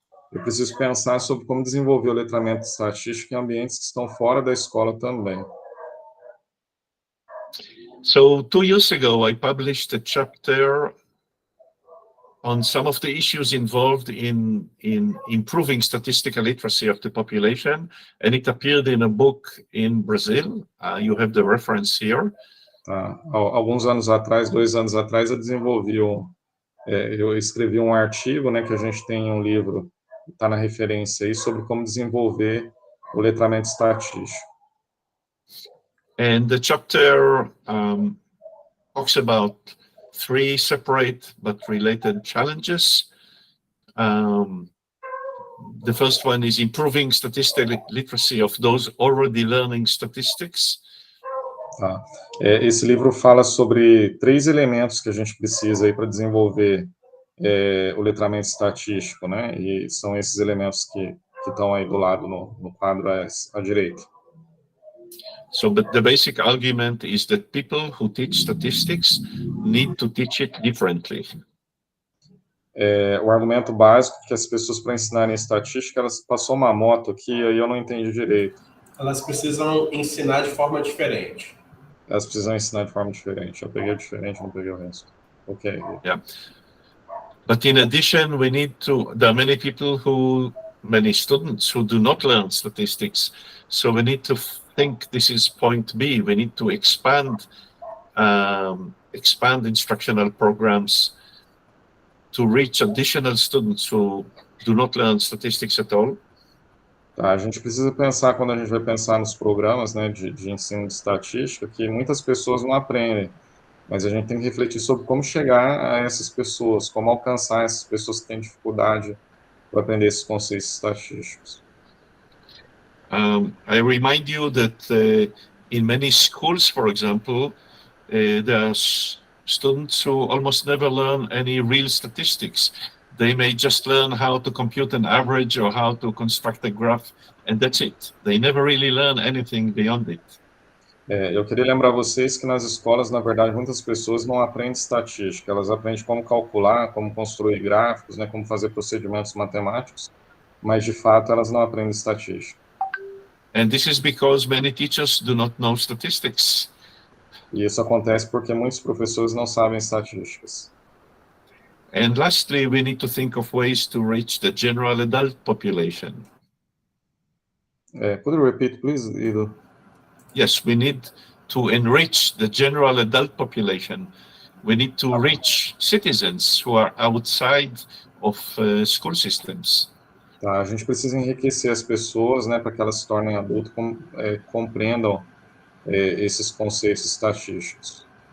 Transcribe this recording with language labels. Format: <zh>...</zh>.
<pt>Eu preciso pensar sobre como desenvolver o letramento estatístico em ambientes que estão fora da escola também.</pt> <en>So 2 years ago, I published a chapter on some of the issues involved in improving statistical literacy of the population, and it appeared in a book in Brazil. You have the reference here.</en> <pt>Tá. Alguns anos atrás, 2 anos atrás, eu escrevi um artigo, né, que a gente tem um livro, está na referência aí, sobre como desenvolver o letramento estatístico.</pt> <en>And the chapter talks about 3 separate but related challenges. The first one is improving statistical literacy of those already learning statistics.</en> <pt>Tá. Esse livro fala sobre 3 elementos que a gente precisa aí para desenvolver o letramento estatístico, né? E são esses elementos que estão aí do lado no quadro à direita.</pt> <en>So, but the basic argument is that people who teach statistics need to teach it differently.</en> <pt>O argumento básico é que as pessoas, para ensinarem estatística, elas passou uma moto aqui, aí eu não entendi direito. Elas precisam ensinar de forma diferente. Elas precisam ensinar de forma diferente. Eu peguei diferente, não peguei o resto.</pt> <en>Ok. Yeah. But in addition, we need to, there are many students who do not learn statistics. So we need to think this is point B. We need to expand instructional programs to reach additional students who do not learn statistics at all.</en> <pt>Tá, a gente precisa pensar, quando a gente vai pensar nos programas, né, de ensino de estatística, que muitas pessoas não aprendem, mas a gente tem que refletir sobre como chegar a essas pessoas, como alcançar essas pessoas que têm dificuldade para aprender esses conceitos estatísticos.</pt> <en>I remind you that in many schools, for example, there are students who almost never learn any real statistics. They may just learn how to compute an average or how to construct a graph, and that's it. They never really learn anything beyond it.</en> <pt>Eu queria lembrar vocês que nas escolas, na verdade, muitas pessoas não aprendem estatística. Elas aprendem como calcular, como construir gráficos, né, como fazer procedimentos matemáticos, mas, de fato, elas não aprendem estatística.</pt> <en>And this is because many teachers do not know statistics.</en> <pt>E isso acontece porque muitos professores não sabem estatísticas.</pt> <en>And lastly, we need to think of ways to reach the general adult population. Could you repeat, please, Iddo? Yes, we need to enrich the general adult population. We need to reach citizens who are outside of school systems.</en> <pt>Tá, a gente precisa enriquecer as pessoas, né, para que elas se tornem adultas, compreendam esses conceitos estatísticos.</pt>